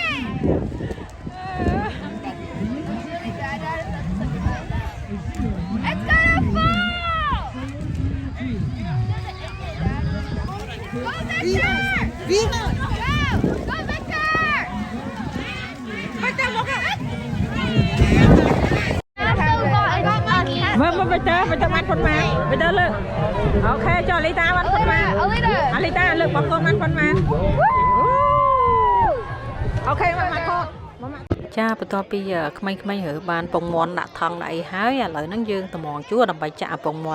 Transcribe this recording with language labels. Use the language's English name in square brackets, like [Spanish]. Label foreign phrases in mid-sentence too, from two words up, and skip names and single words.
[English] It's gonna fall! Go, Victor! Go! Go, Victor! Victor, look at it! I got my cat. [Khmer] មើលមើលទៅបានប៉ុន្មានទៅលើអូខេចុះលីតាបានប៉ុន្មានអាលីតាលើកបងកូនបានប៉ុន្មានអូខេមកកូនចាបន្ទាប់ពី ក្មេងៗរើបានពងមាន់ដាក់ថង់ដាក់អីហើយឥឡូវហ្នឹងយើងតម្រង់ជួរដើម្បីចាក់ពងមាន់